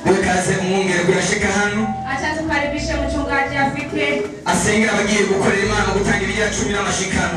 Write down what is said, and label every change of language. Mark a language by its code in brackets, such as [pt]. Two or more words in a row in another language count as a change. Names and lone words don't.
[rn] ikaze umwungere kuyashika hano. [sw] Acha tukaribishe mchungaji afike. [rn] Asengera abagiye gukorera Imana gutanga ibya 10 n'amashikano.